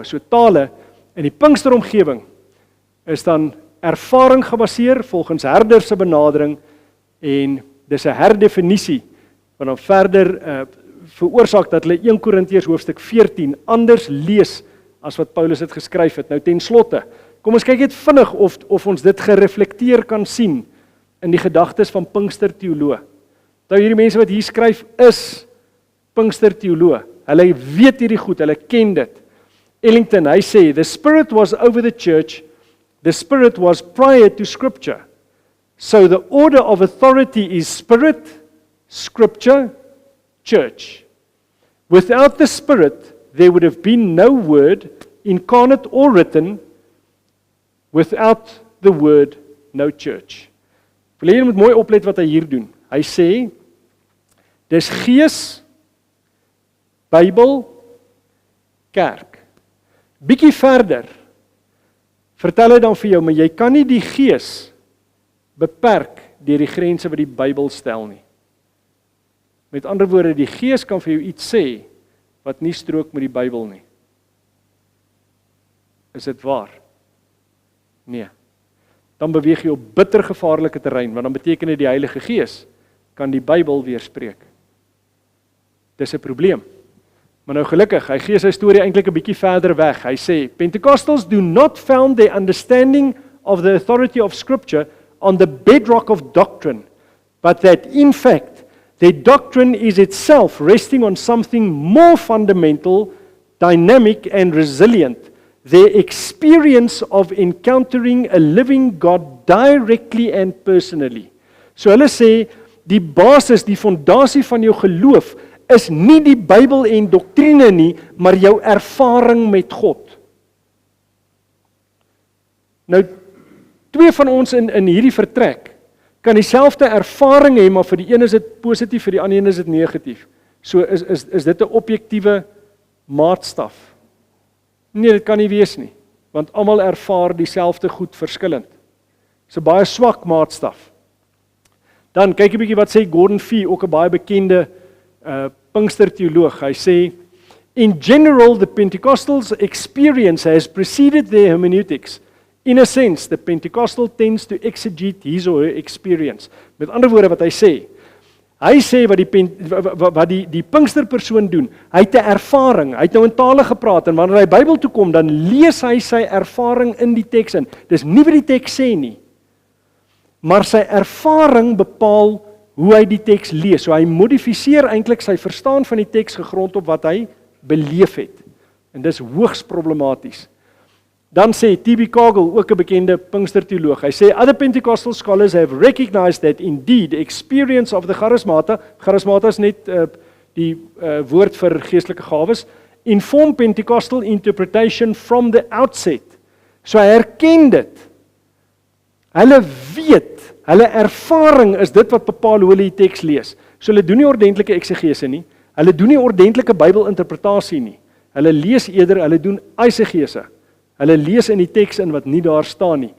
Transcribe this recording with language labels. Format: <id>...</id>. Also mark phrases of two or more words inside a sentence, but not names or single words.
<af>So tale in die Pinksteromgewing is dan ervaring gebaseer volgens Herder se benadering en dis 'n herdefinisie wat dan verder veroorsaak dat hulle 1 Korintiërs hoofstuk 14 anders lees as wat Paulus dit geskryf het. Nou ten slotte, kom ons kyk net vinnig of ons dit gereflekteer kan sien in die gedagtes van Pinksterteoloë. Nou hierdie mense wat hier skryf is Pinksterteoloë. Hulle weet hierdie goed, hulle ken dit. Ellington, hy sê,</af> <en>the Spirit was over the church, the Spirit was prior to Scripture. So the order of authority is Spirit, Scripture, Church. Without the Spirit, there would have been no word, incarnate or written. Without the word, no church.</en> <af>Wil jy moet mooi oplet wat hy hier doen. Hy sê, dis Gees, Bybel, Kerk. Bietjie verder, vertel hy dan vir jou, maar jy kan nie die Gees beperk deur die grense wat die Bybel stel nie. Met ander woorde, die Gees kan vir jou iets sê, wat nie strook met die Bybel nie. Is dit waar? Nee. Dan beweeg jy op bitter gevaarlike terrein, want dan beteken dit die Heilige Gees kan die Bybel weerspreek. Dis 'n probleem. Maar nou gelukkig, hy gee sy storie eintlik 'n bietjie verder weg. Hy sê,</af> <en>Pentecostals do not found their understanding of the authority of Scripture on the bedrock of doctrine, but that in fact, their doctrine is itself resting on something more fundamental, dynamic and resilient. Their experience of encountering a living God directly and personally.</en> <af>So hulle sê, die basis, die fondasie van jou geloof is nie die Bybel en doktrine nie, maar jou ervaring met God. Nou, twee van ons in hierdie vertrek kan dieselfde ervaring hê, maar vir die een is dit positief, vir die ander een is dit negatief. So is dit 'n objektiewe maatstaf? Nee, dit kan nie wees nie, want almal ervaar dieselfde goed verskillend. Dis 'n baie swak maatstaf. Dan kyk 'n bietjie wat sê Gordon Fee, ook 'n baie bekende Pinksterteoloog. Hy sê,</af> <en>in general, the Pentecostals' experience has preceded their hermeneutics. In a sense, the Pentecostal tends to exegete his or her experience.</en> <af>Met ander woorde wat hy sê wat die Pinksterpersoon doen, hy het 'n ervaring, hy het nou in tale gepraat, en wanneer hy Bybel toe kom, dan lees hy sy ervaring in die teks in. Dis nie wat die teks sê nie, maar sy ervaring bepaal hoe hy die teks lees. So hy modifiseer eintlik sy verstaan van die teks gegrond op wat hy beleef het. En dis hoogs problematies. Dan sê T.B. Kagel, ook 'n bekende Pinksterteoloog, hy sê,</af> <en>other Pentecostal scholars have recognized that indeed experience of the charismata</en> <af>is net die woord vir geestelike gawes,</af> <en>inform Pentecostal interpretation from the outset.</en> <af>So hy erken dit. Hulle weet, hulle ervaring is dit wat bepaal hoe hulle die teks lees. So hulle doen nie ordentlike eksegese nie, hulle doen nie ordentlike Bybelinterpretasie nie. Hulle lees eerder, hulle doen eisegese. Hulle lees in die teks in wat nie daar staan nie.</af>